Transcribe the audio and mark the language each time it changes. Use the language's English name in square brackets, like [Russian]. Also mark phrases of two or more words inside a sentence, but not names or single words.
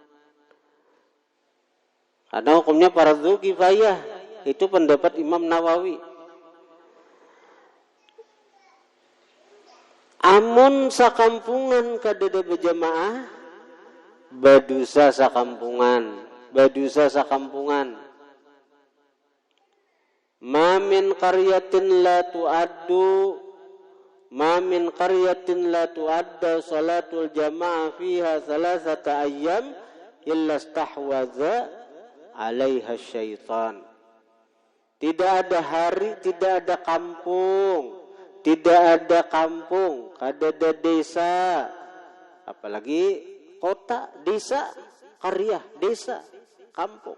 [Indonesian] Karena hukumnya [Arabic] فرض كفاية. [Banjar] Itu pendapat Imam Nawawi. Amun sakampungan kadada berjamaah badusa sakampungan, badusa sakampungan. [Arabic] ما من قرية لا تؤدى، ما من قرية لا تؤدى صلاة الجماعة فيها ثلاثة أيام إلا استحوذ عليها الشيطان. [Indonesian] Tidak ada hari, tidak ada kampung, tidak ada kampung, kadada desa, apalagi kota, desa, karya, desa, kampung.